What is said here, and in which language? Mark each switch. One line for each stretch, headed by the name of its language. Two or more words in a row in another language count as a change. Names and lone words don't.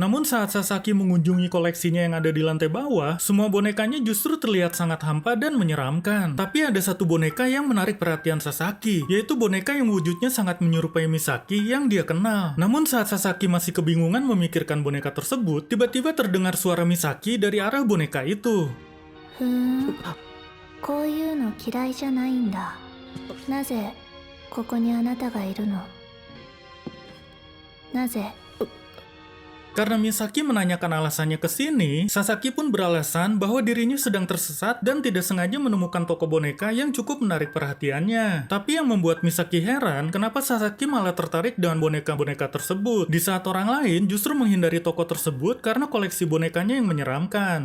Indonesian: Namun saat Sasaki mengunjungi koleksinya yang ada di lantai bawah, semua bonekanya justru terlihat sangat hampa dan menyeramkan. Tapi ada satu boneka yang menarik perhatian Sasaki, yaitu boneka yang wujudnya sangat menyerupai Misaki yang dia kenal. Namun saat Sasaki masih kebingungan memikirkan boneka tersebut, tiba-tiba terdengar suara Misaki dari arah boneka itu.
Japanese: こういうの嫌いじゃないんだ。なぜここにあなたがいるの？なぜ？
Indonesian: Karena Misaki menanyakan alasannya ke sini, Sasaki pun beralasan bahwa dirinya sedang tersesat dan tidak sengaja menemukan toko boneka yang cukup menarik perhatiannya. Tapi yang membuat Misaki heran, kenapa Sasaki malah tertarik dengan boneka-boneka tersebut, di saat orang lain justru menghindari toko tersebut karena koleksi bonekanya yang menyeramkan.